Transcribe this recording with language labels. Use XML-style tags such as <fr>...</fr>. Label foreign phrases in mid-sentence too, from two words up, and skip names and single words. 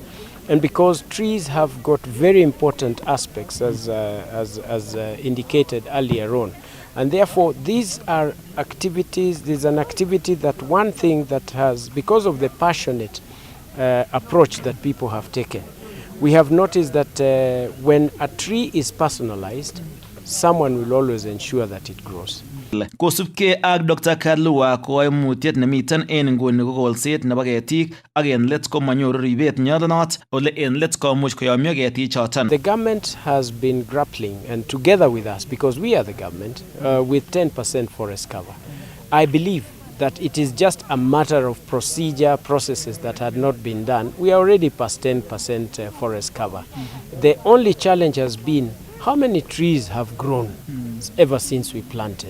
<en>And because trees have got very important aspects as indicated earlier on, and therefore these are activities, there's an activity that one thing that has, because of the passionate approach that people have taken, we have noticed that when a tree is personalized, someone will always ensure that it grows.</en> <kln>Kosubke ak Dr. Kalua koimutiet nemiten en nguni ko kolset nebo ketik ak en let ko manyoru ribet nyadunot ole en let komuch koyomyo ketik choton.</kln> <en>The government has been grappling, and together with us, because we are the government, with 10% forest cover. I believe that it is just a matter of processes that had not been done. We are already past 10% forest cover. The only challenge has been how many trees have grown ever since we planted.</en>